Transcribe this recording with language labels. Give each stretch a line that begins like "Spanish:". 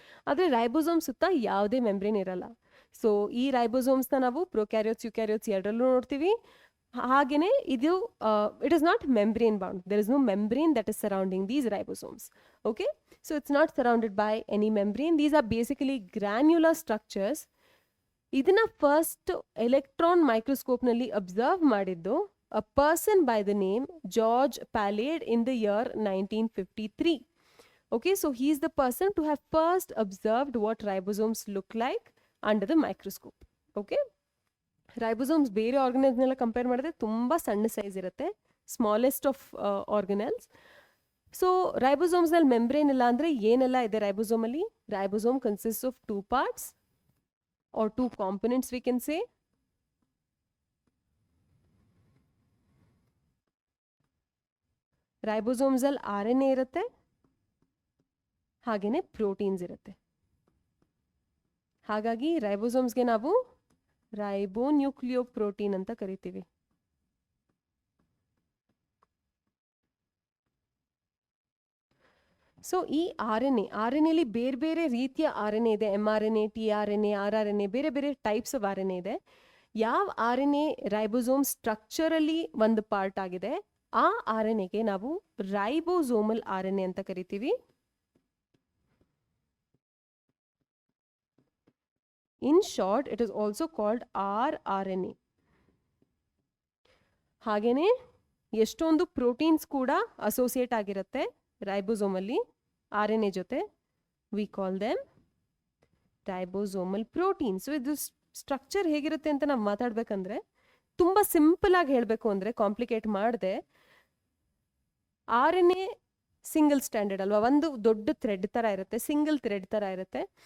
Kannada: ಆದರೆ ರೈಬೋಸೋಮ್ ಸುತ್ತ ಯಾವುದೇ ಮೆಂಬ್ರೇನ್ ಇರಲ್ಲ. ಸೊ ಈ ರೈಬೋಸೋಮ್ಸ್ನ ನಾವು ಪ್ರೊಕ್ಯಾರಿಯೋಟ್ಸ್ ಯೂಕ್ಯಾರಿಯೋಟ್ಸ್ ಎರಡರಲ್ಲೂ ನೋಡ್ತೀವಿ. ಹಾಗೆಯೇ ಇದು
English: It is not membrane bound, there is no membrane that is surrounding these ribosomes. Okay, so it's not surrounded by any membrane. These are basically granular structures.
Kannada: ಇದನ್ನ ಫಸ್ಟ್ ಎಲೆಕ್ಟ್ರಾನ್ ಮೈಕ್ರೋಸ್ಕೋಪ್ನಲ್ಲಿ ಅಬ್ಸರ್ವ್ ಮಾಡಿದ್ದು
English: a person by the name George Palade in the year 1953. Okay, so he is the person to have first observed what ribosomes look like under the microscope. Okay,
Kannada: ribosomes ಬೇರೆ ಆರ್ಗನೆಲ್ಸ್ನೆಲ್ಲ compare ಮಾಡಿದ್ರೆ ತುಂಬ ಸಣ್ಣ size ಇರುತ್ತೆ,
English: Smallest of organelles.
Kannada: So ರೈಬೋಸೋಮ್ಸ್ನಲ್ಲಿ membrane ಇಲ್ಲ ಅಂದರೆ ಏನೆಲ್ಲ ಇದೆ ರೈಬೋಸೋಮಲ್ಲಿ?
English: Ribosome consist of 2 parts or 2 components we can say.
Kannada: ರೈಬೋಸೋಮ್ಸಲ್ಲಿ RNA ಇರುತ್ತೆ, ಹಾಗೆಯೇ ಪ್ರೋಟೀನ್ಸ್ ಇರುತ್ತೆ. ಹಾಗಾಗಿ ರೈಬೋಸೋಮ್ಸ್ಗೆ ನಾವು ರೈಬೋನ್ಯೂಕ್ಲಿಯೋಪ್ರೋಟೀನ್ ಅಂತ ಕರಿತೀವಿ. ಸೊ ಈ RNA ಬೇರೆ ಬೇರೆ ರೀತಿಯ RNA ಇದೆ. mRNA, tRNA, rRNA, ಬೇರೆ ಬೇರೆ ಟೈಪ್ಸ್ ಆಫ್ RNA ಇದೆ. ಯಾವ RNA ರೈಬೋಸೋಮ್ ಸ್ಟ್ರಕ್ಚರಲ್ಲಿ ಒಂದು ಪಾರ್ಟ್ ಆಗಿದೆ, ಆ RNAಗೆ ನಾವು ರೈಬೋಸೋಮಲ್ RNA ಅಂತ ಕರಿತೀವಿ.
English: In short, it is also called rRNA.
Kannada: ಹಾಗೇನೆ ಎಷ್ಟೊಂದು ಪ್ರೋಟೀನ್ಸ್ ಕೂಡ ಅಸೋಸಿಯೇಟ್ ಆಗಿರುತ್ತೆ ರೈಬೋಸೋಮಲ್ಲಿ RNA ಜೊತೆ.
English: We call them ribosomal protein.
Kannada: So ಇದು ಸ್ಟ್ರಕ್ಚರ್ ಹೇಗಿರುತ್ತೆ ಅಂತ ನಾವು ಮಾತಾಡ್ಬೇಕಂದ್ರೆ ತುಂಬ ಸಿಂಪಲ್ ಆಗಿ ಹೇಳಬೇಕು ಅಂದರೆ, ಕಾಂಪ್ಲಿಕೇಟ್ ಮಾಡದೆ, RNA ಸಿಂಗಲ್ ಸ್ಟ್ಯಾಂಡರ್ಡ್ ಅಲ್ವಾ, ಒಂದು ದೊಡ್ಡ ಥ್ರೆಡ್ ಥರ ಇರುತ್ತೆ, ಸಿಂಗಲ್ ಥ್ರೆಡ್ ಥರ ಇರುತ್ತೆ.